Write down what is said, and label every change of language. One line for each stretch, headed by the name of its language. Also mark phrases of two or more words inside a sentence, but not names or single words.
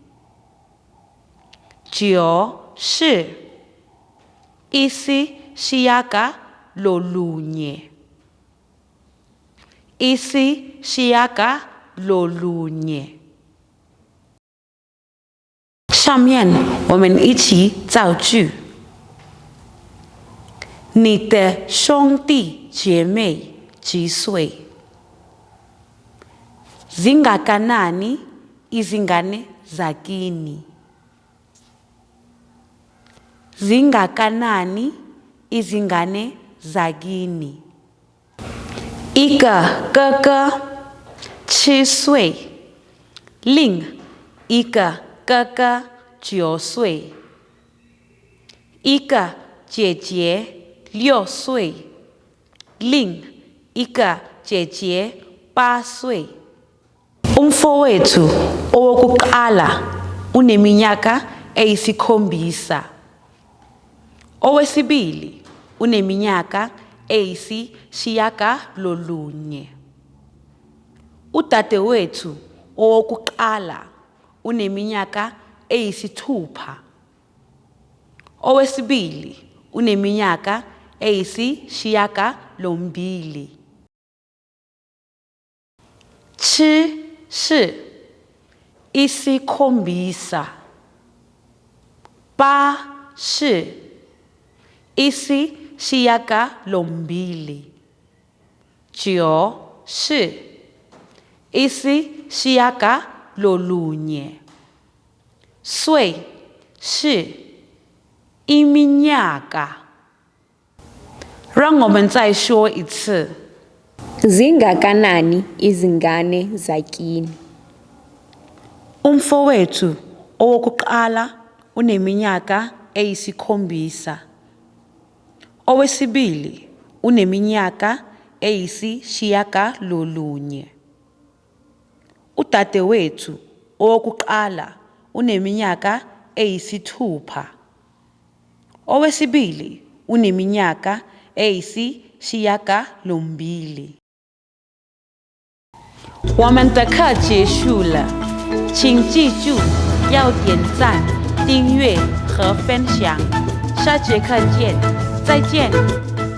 Chinese: 9 是isishiyagalolunye。上面我们一起造句。你的兄弟姐妹几岁 ？
Zulu: Zingakanani izingane zakini? Zingakanani izingane zakini? 一个哥哥7岁，另一个哥哥9岁，一个姐姐6岁，另一个姐姐8 岁。 Umfowethu owokuqala uneminyaka eyisikhombisa. Owesibili uneminyaka eyisishiyagalolunye. Udadewethu owokuqala uneminyaka eyisithupha. Owesibili uneminyaka eyisishiyagalombili.
Chinese: 7 是isikhombisa, 8是isishiyagalombili, 9是isishiyagalolunye, 岁是iminyaka。让我们再说一次。
Zulu: Zingakanani izingane zakini? Umfowethu owokuqala uneminyaka eyisikhombisa. Owesibili uneminyaka eyisishiyagalolunye. Udadewethu owokuqala uneminyaka eyisithupha. Owesibili uneminyaka eyisishiyagalombili。
Chinese: 我们的课结束了，请记住要点赞、订阅和分享。下节课见，再见。